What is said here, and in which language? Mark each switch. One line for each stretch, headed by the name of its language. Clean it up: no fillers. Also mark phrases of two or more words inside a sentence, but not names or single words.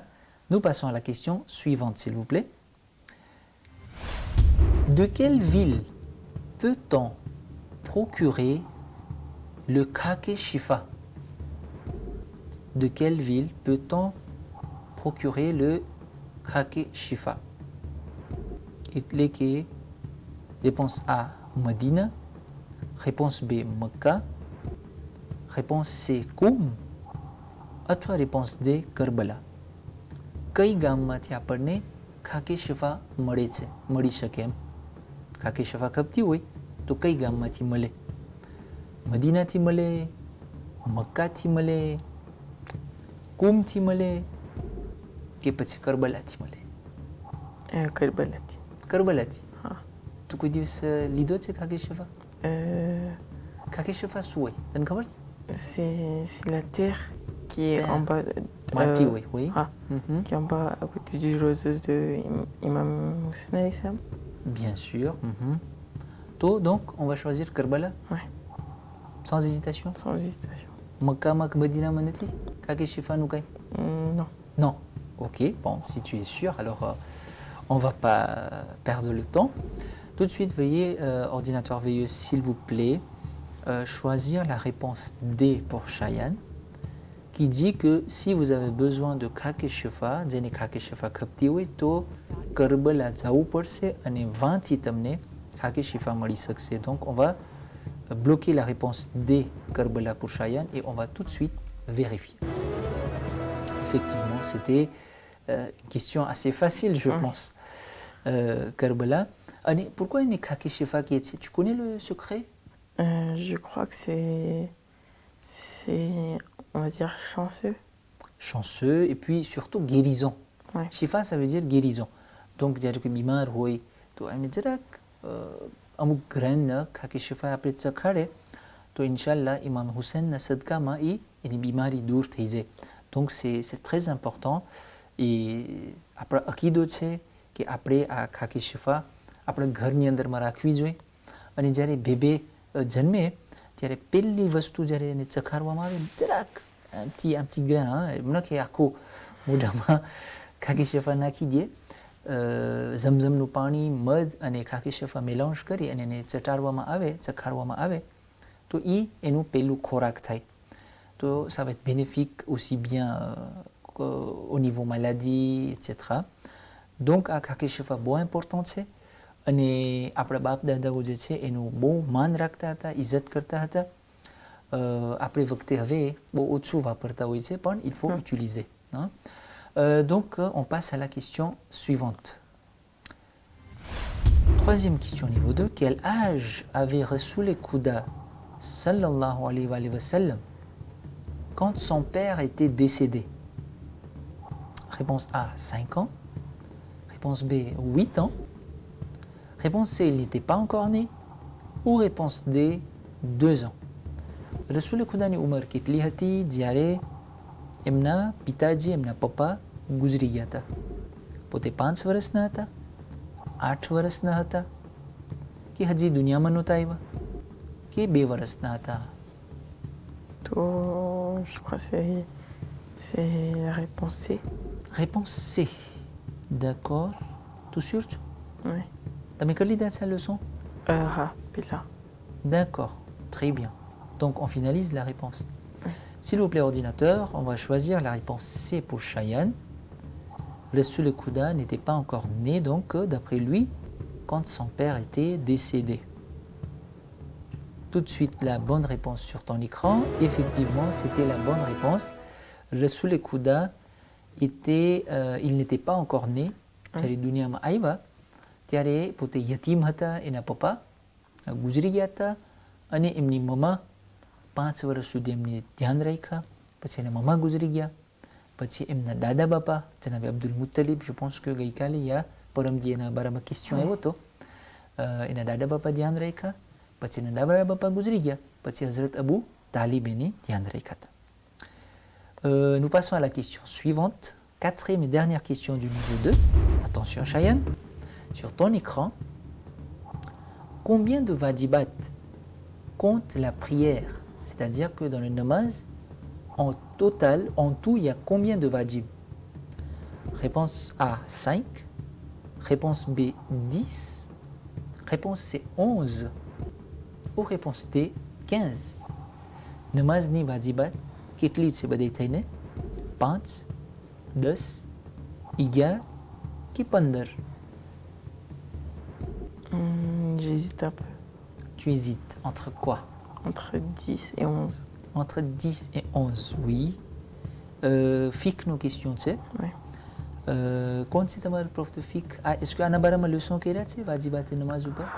French: Nous passons à la question suivante, s'il vous plaît. De quelle ville peut-on procurer le kake shifa? De quelle ville peut-on procurer le kake shifa?
Gujarati: એટલે કે
French: réponse A, Medina. Réponse B, Mecca. Réponse C, Koum. અથવા réponse D, Karbala.
Gujarati: કઈ ગામમાંથી આપણને ખાકે શફા મળી શકે એમ? ખાકે શફા ખપતી હોય તો કઈ ગામમાંથી મળે? મદીનાથી મળે, મક્કાથી મળે, કુમથી મળે કે પછી કરબલાથી મળે? Kerbalati. કરબલાથી. હા. તું કોઈ દિવસ લીધો છે ખાકે શફા? ખાકે શફા શું હોય તને ખબર છે?
French: C'est la terre qui est Terre. en bas.
Gujarati: માટી હોય,
French: oui. Ah, qui est en bas à côté du roseuse de Imam Hussein alayhi salam. Bien sûr. Toi, donc, on va choisir Karbala? Ouais. Sans hésitation? Sans hésitation. Mecca, Medina, Manati? Kake Shifa, Noukai? Non. Non. Ok, bon, si tu es sûr, alors on ne va pas perdre le temps. Tout de suite, veuillez, ordinateur veilleux, s'il vous plaît, choisir la réponse D pour Cheyenne, qui dit que si vous avez besoin de kake shifa,
Gujarati: જેને kake shifa ખપતી હોય તો કરબલા જવું પડશે અને વાંથી તમને kake shifa મળી શકશે.
French: Donc on va bloquer la réponse D, Karbala pour Cheyenne, et on va tout de suite vérifier. Effectivement, c'était une question assez facile, je pense. Karbala. Pourquoi une kake shifa qui est... Tu connais le secret Je crois que c'est, on va dire, chanceux. Chanceux et puis surtout guérison. Ouais. Shifa, ça veut dire guérison. Donc,
Gujarati: જ્યારે કોઈ બીમાર હોય તો એમને જરાક અમુક ગ્રહણ ખાકી શિફા આપણે ચખાડે તો ઇન્શાલ્લાહ ઇમામ હુસૈનના સદકામાં એની બીમારી દૂર થઈ જાય.
French: Donc, c'est très important et
Gujarati: આપણો અકીદો છે કે આપણે આ ખાકી શિફા આપણા ઘરની અંદરમાં રાખવી જોઈએ અને જ્યારે બેબે જન્મે ત્યારે પહેલી વસ્તુ જ્યારે એને ચખાડવામાં આવે જરાક આમથી ગ્રહ એમના કે આખું મોઢામાં ખાકી શેફા નાખી દે ઝમઝમનું પાણી મધ અને ખાકી શેફા મેલાંજ કરી અને એને ચખાડવામાં આવે તો એનું પહેલું ખોરાક થાય.
French: તો ça va être bénéfique aussi bien au niveau maladie etc.
Gujarati: donc આ ખાકી શેફા બહુ ઇમ્પોર્ટન્ટ છે અને આપણા બાપ દાદાઓ જે છે એનું બહુ માન રાખતા હતા, ઇજ્જત કરતા હતા. આપણે વખતે હવે બહુ ઓછું વાપરતા હોય છે પણ
French: il faut utiliser. Donc on passe à la question suivante. Troisième question niveau 2. Quel âge avait Rasoul Kouda sallallahu alayhi wa sallam quand son père était décédé? Réponse A, 5 ans. Réponse B, 8 ans. Réponse C, il n'était pas encore né. Ou réponse D, 2 ans.
Gujarati: રસૂલે ખુદા ની ઉંમર કેટલી હતી જ્યારે એમના પિતાજી એમના પપ્પા ગુજરી ગયા હતા? પોતે 5 વર્ષના હતા, 8 વર્ષના હતા કે હજી દુનિયામાં નહોતા આવ્યા કે 2 વર્ષના હતા?
French: તો je crois que c'est la réponse C. Réponse C. D'accord. Tout sûr tu? Oui.
Gujarati: તમે કરી લીધા છે આ leçon? Bila.
French: D'accord. Très bien. Donc on finalise la réponse. S'il vous plaît, ordinateur, on va choisir la réponse C pour Cheyenne. Rasoul Kouda n'était pas encore né, donc d'après lui, quand son père était décédé. Tout de suite, la bonne réponse sur ton écran. Effectivement, c'était la bonne réponse. Rasoul Kouda il n'était pas encore né.
Gujarati: ત્યારે દુનિયામાં આવ્યા ત્યારે પોતે યતીમ હતા, એના પપ્પા ગુજરી ગયા હતા અને એમની મમ્મા 5 વર્ષ સુધી એમને ધ્યાન રાખ્યા. પછી એના મમ્મા ગુજરી ગયા. પછી એમના દાદા બાપા જનાબ અબ્દુલ મુત્તલિબ,
French: je pense que
Gujarati: ગઈકાલે યા પરમદી એના બારામાં ક્વેશ્ચન આવ્યો હતો. એના દાદા બાપા ध्यान રાખ્યા. પછી એના દાદા બાપા ગુજરી ગયા. પછી હઝરત અબુ તાલિબ એને ध्यान રાખ્યા હતા.
French: Nous passons à la question suivante. Quatrième et dernière question du niveau 2. Attention Cheyenne, sur ton écran, combien de wajibat compte la prière? C'est-à-dire que dans le namaz, en total, en tout, il y a combien de wajib? Réponse A, 5. Réponse B, 10. Réponse C, 11. Ou réponse D, 15.
Gujarati: નમાઝ ની વાજિબાત, કેટલી છે બધી થઈને? 5, 10, 11 કે 15?
French: J'hésite un peu. Tu hésites entre quoi? Entre 10 et 11. Entre 10 et 11, oui. Fiqh nos questions, tu sais. Oui. Quand c'est ta prof de fiqh? Est-ce que Anna Barama leçon qu'elle a, tu sais, wajibat et namaz ou pas?